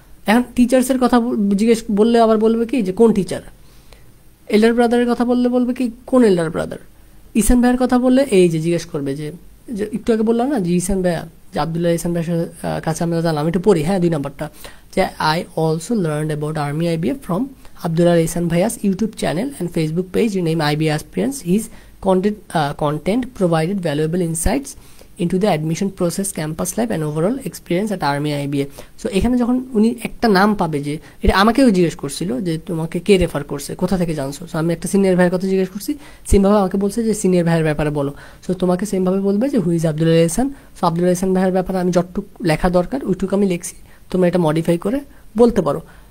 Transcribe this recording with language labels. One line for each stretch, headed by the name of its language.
Bangla: এখন টিচার্সের কথা জিজ্ঞেস বললে আবার বলবে কি যে কোন টিচার, এল্ডার ব্রাদারের কথা বলবে কি কোন এল্ডার ব্রাদার, ইহসান ভাইয়ের কথা বললে এই যে জিজ্ঞেস করবে যে একটু আগে বললাম না যে ইহসান ভাইয়া, যে আবদুল্লাহ ইহসান ভাইয়ের কাছে আমরা জানলাম, একটু পড়ি হ্যাঁ 2 নাম্বারটা, যে
English: I also learn about Army IBA from Abdullah Ihsan ভাইয়াস YouTube channel and Facebook page name IBA aspirants. His content provided valuable insights into the admission process, campus life and overall experience at Army IBA.
Bangla: So এখানে যখন উনি একটা নাম পাবে, যে এটা আমাকেও জিজ্ঞেস করছিল যে তোমাকে কে রেফার করছে, কোথা থেকে জানছো। সো আমি একটা সিনিয়র ভাইয়ের কথা জিজ্ঞেস করছি, সেমভাবে আমাকে বলছে যে সিনিয়র ভাইয়ের ব্যাপারে বলো। সো তোমাকে সেমভাবে বলবে যে
English: Who is Abdullah Ihsan.
Bangla: So Abdullah ইহসান ভাইয়ের ব্যাপারে আমি যতটুক লেখা দরকার ওইটুকু আমি লিখছি, তোমরা এটা মডিফাই করে বলতে পারো।